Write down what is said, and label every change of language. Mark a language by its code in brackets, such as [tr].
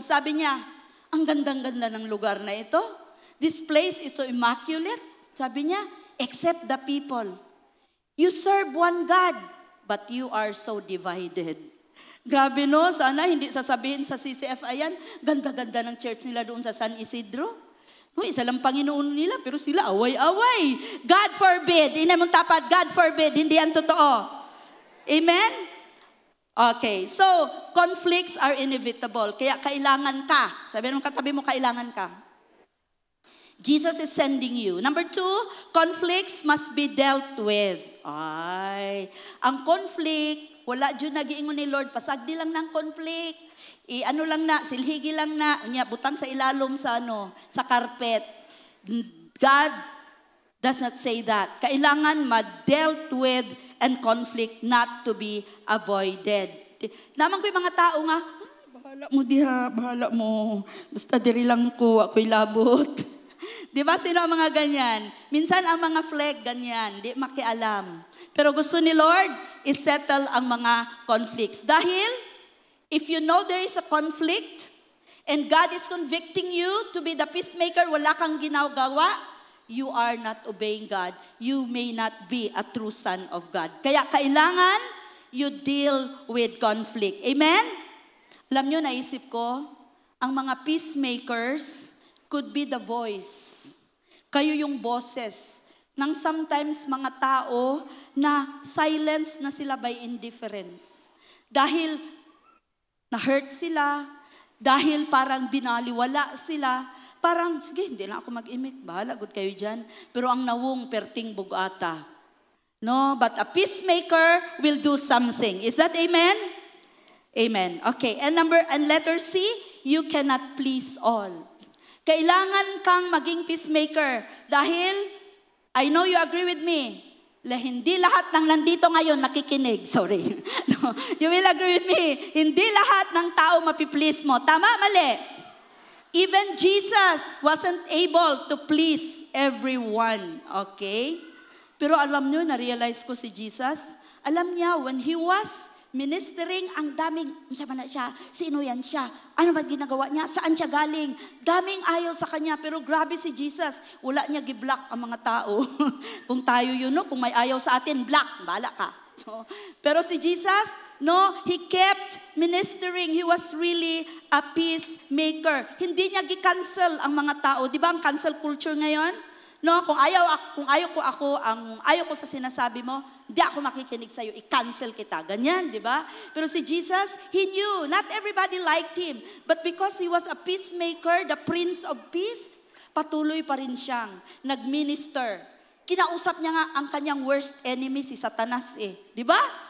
[tl] Sabi niya, ang gandang-ganda ng lugar na ito. [en] This place is so immaculate. [tl] Sabi niya, [en] except the people. You serve one God, but you are so divided. [tl] Grabe no, sana hindi sasabihin sa CCF, ayan, ganda-ganda ng church nila doon sa San Isidro. No, isa lang Panginoon nila, pero sila away-away. [en] God forbid, [tl] hindi mong tapat, God forbid, hindi yan totoo. Amen? [en] Okay, so conflicts are inevitable. [tl] Kaya kailangan ka. Sabi mo katabi mo, kailangan ka. [en] Jesus is sending you. Number 2, conflicts must be dealt with. [ceb] Ay, ang conflict, wala dyan nagiingon ni Lord, pasagdi lang ng conflict. Ano lang na, silhigi lang na, butang sa ilalom sa sa carpet. [en] God does not say that. Kailangan ma-dealt with and conflict not to be avoided. [ceb] Naman ko yung mga tao nga, bahala mo diha, bahala mo. Basta diri lang ko, ako'y labot. [tl] Di ba sino ang mga ganyan? Minsan ang mga flag ganyan, di makialam. Pero gusto ni Lord, is-settle ang mga conflicts. [en] Dahil, if you know there is a conflict, and God is convicting you to be the peacemaker, [tl] wala kang ginagawa, [en] you are not obeying God. You may not be a true son of God. Kaya kailangan you deal with conflict. Amen? [tl] Alam nyo, naisip ko, ang mga peacemakers [en] could be the voice. [tl] Kayo yung boses ng sometimes mga tao na silence na sila by indifference. Dahil na-hurt sila, dahil parang binaliwala sila, parang, sige, hindi na ako mag-imik. Bahala, good kayo dyan. [ceb] Pero ang nawong perting bugata. [en] No, but a peacemaker will do something. Is that amen? Amen. Okay, and letter C, you cannot please all. [tl] Kailangan kang maging peacemaker. Dahil, [en] I know you agree with me, [tl] hindi lahat ng nandito ngayon nakikinig. Sorry. [en] No, you will agree with me. [tl] Hindi lahat ng tao mapiplease mo. Tama, mali? [en] Even Jesus wasn't able to please everyone, okay? [tl] Pero alam niyo, na-realize ko si Jesus, alam niya, [en] when He was ministering, [tl] ang daming, masama na siya, sino yan siya? Ano ba ginagawa niya? Saan siya galing? Daming ayaw sa Kanya, pero grabe si Jesus, [ceb] wala niya gi-block ang mga tao. [tl] Kung tayo yun, no? Kung may ayaw sa atin, block, bahala ka. No? [en] Pero si Jesus, no, He kept ministering. He was really a peacemaker. [tl] Hindi niya gi-cancel ang mga tao. Di ba ang cancel culture ngayon? No, kung ayaw ko sa sinasabi mo, di ako makikinig sa iyo, i-cancel kita. Ganyan, di ba? [en] Pero si Jesus, He knew not everybody liked Him, but because He was a peacemaker, the Prince of Peace, [tl] patuloy pa rin siyang nag-minister. Kinausap niya nga ang kanyang worst enemy, si Satanas Di ba?